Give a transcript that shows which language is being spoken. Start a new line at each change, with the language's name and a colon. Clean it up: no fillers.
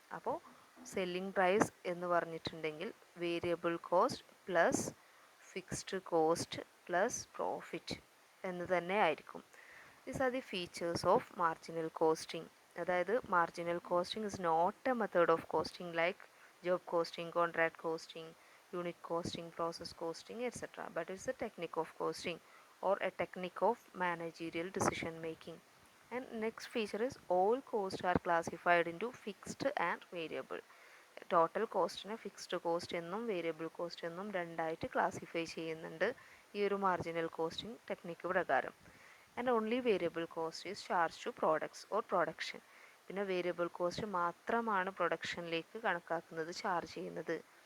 English: അപ്പോൾ selling price
Malayalam: എന്ന് പറഞ്ഞിട്ടുണ്ടെങ്കിൽ
English: variable cost plus fixed cost plus profit
Malayalam: എന്ന് തന്നെ ആയിരിക്കും.
English: These are the features of marginal costing. അതായത് marginal costing is not a method of costing like job costing, contract costing, unit costing, process costing, etc. But it's a technique of costing or a technique of managerial decision making. And next feature is all costs are classified into fixed and variable.
Malayalam: Total കോസ്റ്റിനെ fixed cost എന്നും variable cost എന്നും രണ്ടായിട്ട് classify ചെയ്യുന്നുണ്ട് ഈ ഒരു marginal costing technique പ്രകാരം.
English: And only variable cost is charge to products or production.
Malayalam: പിന്നെ variable cost മാത്രമാണ് പ്രൊഡക്ഷനിലേക്ക് കണക്കാക്കുന്നത്, ചാർജ് ചെയ്യുന്നത്.